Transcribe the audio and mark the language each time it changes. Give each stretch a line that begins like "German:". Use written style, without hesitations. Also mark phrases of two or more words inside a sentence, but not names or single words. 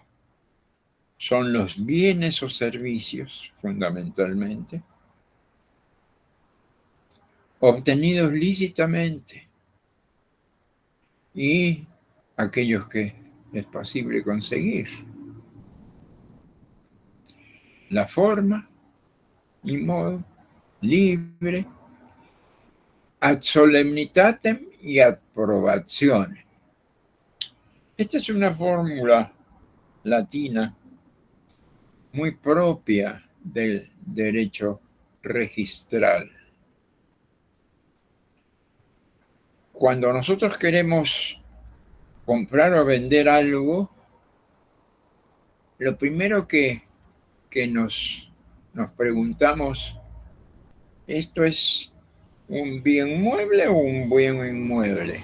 Spanish: Son los bienes o servicios, fundamentalmente, obtenidos lícitamente y aquellos que es posible conseguir. La forma y modo libre,
Latin: ad solemnitatem y ad probationem.
Spanish: Esta es una fórmula latina muy propia del derecho registral. Cuando nosotros queremos comprar o vender algo, lo primero que nos preguntamos, ¿esto es un bien mueble o un bien inmueble?